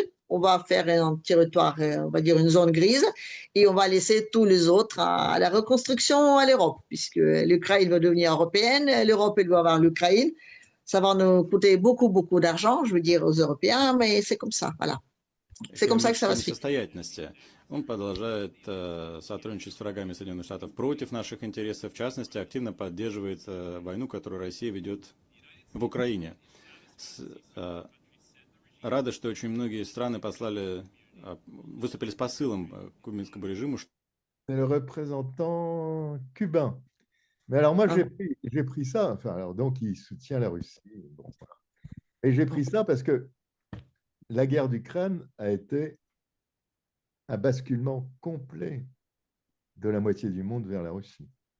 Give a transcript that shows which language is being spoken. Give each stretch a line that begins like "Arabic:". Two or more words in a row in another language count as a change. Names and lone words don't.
French: On va faire un territoire, on va dire une zone grise, et on va laisser tous les autres à la reconstruction à l'Europe, puisque l'Ukraine va devenir européenne, l'Europe, elle doit avoir l'Ukraine. Ça va nous coûter beaucoup, beaucoup d'argent, je veux dire, aux Européens, mais c'est comme ça, voilà. C'est comme ça que ça va se finir.
Russian: Он продолжает сотрудничать с врагами Соединенных Штатов против наших интересов, в частности, активно поддерживает войну, которую Россия ведет в Украине. Рады, что очень многие страны выступили с посылом к кубинскому режиму.
French: C'est le représentant cubain. Mais alors moi, j'ai pris ça, enfin, alors donc il soutient la Russie. Bon, voilà. Et j'ai pris ça parce que la guerre d'Ukraine a été un basculement complet de la moitié du monde vers la Russie.